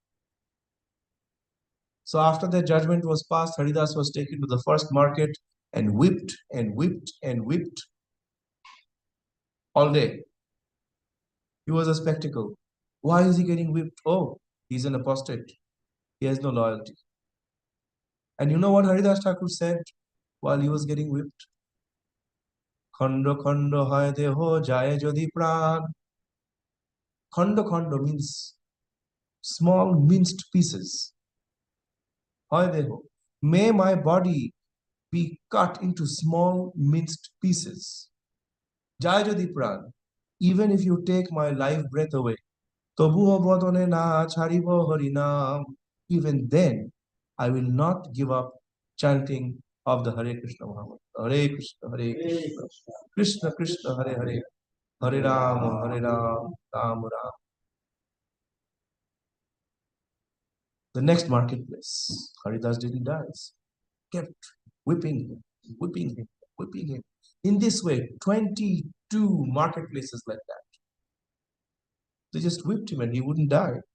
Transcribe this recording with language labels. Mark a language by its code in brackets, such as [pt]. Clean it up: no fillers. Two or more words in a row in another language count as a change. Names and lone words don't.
[en] So after the judgment was passed, Haridas was taken to the first market and whipped and whipped and whipped all day. He was a spectacle. Why is he getting whipped? Oh, he's an apostate. He has no loyalty. And you know what Haridas Thakur said while he was getting whipped? [bn] খণ্ড খণ্ড হয় দেহ যায় যদি প্রাণ. খণ্ড খণ্ড [en] means small minced pieces. [bn] হয় দেহ. [en] May my body be cut into small minced pieces. [bn] যায় যদি প্রাণ. [en] Even if you take my life breath away. [bn] তবুও বদনে না ছাড়িব হরিনাম. [en] Even then, I will not give up chanting of the Hare Krishna Muhammad. Hare Krishna, Krishna Krishna, Hare Hare, Hare Ram, Ram Ram. The next marketplace, Haridas didn't dance, kept whipping him, whipping him, whipping him. In this way, 22 marketplaces like that. They just whipped him and he wouldn't die.